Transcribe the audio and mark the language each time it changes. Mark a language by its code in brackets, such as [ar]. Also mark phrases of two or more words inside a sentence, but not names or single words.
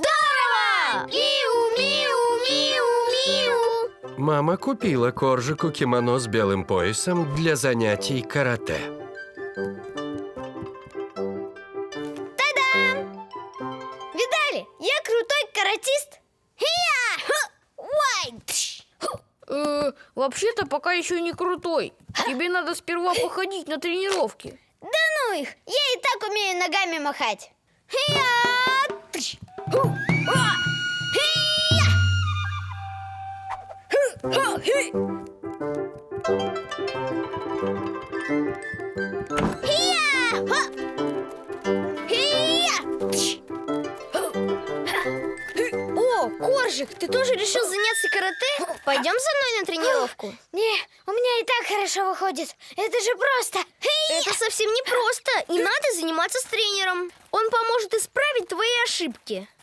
[ru] Здорово! Миу, миу, миу, миу. Мама купила Коржику кимоно с белым поясом для занятий карате. Та-дам! Видали? Я крутой каратист. Хия! Ху! Уай! Тш! Ху! Вообще-то пока еще не крутой. Тебе надо сперва походить на тренировки. Да ну их! Я и так умею ногами махать. Хия! Тш! Ху! Уа! Хия! Ху! Ха! Хи! Хия! Ха! Хия! Тш! Ху! Ха! О, Коржик, ты тоже решил заняться карате? Пойдем со мной на тренировку? Не, у меня и так хорошо выходит. Это же просто. Это совсем не просто. И надо заниматься с тренером. Он поможет исправить твои ошибки.